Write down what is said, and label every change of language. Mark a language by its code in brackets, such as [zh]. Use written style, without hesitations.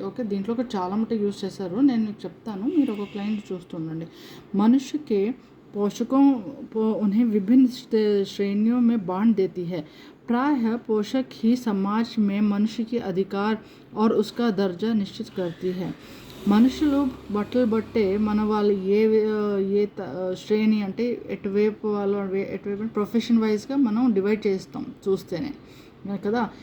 [te] Okay, దీంట్లో కూడా చాలా మటుకు యూజ్ చేశారు. నేను మీకు చెప్తాను, మీరు ఒక క్లయింట్ చూస్తుండండి. [hi] मनुष्य के पोषकों उन्हें विभिन्न श्रेणियों में बांट देती है. प्रायः पोषक ही समाज में मनुष्य के अधिकार और उसका दर्जा निश्चित करती है. [te] మనుషులు బట్టలు బట్టే మన వాళ్ళు ఏ శ్రేణి అంటే ఎటువైపు ప్రొఫెషన్ వైజ్గా మనం డివైడ్ చేస్తాం చూస్తేనే కదా.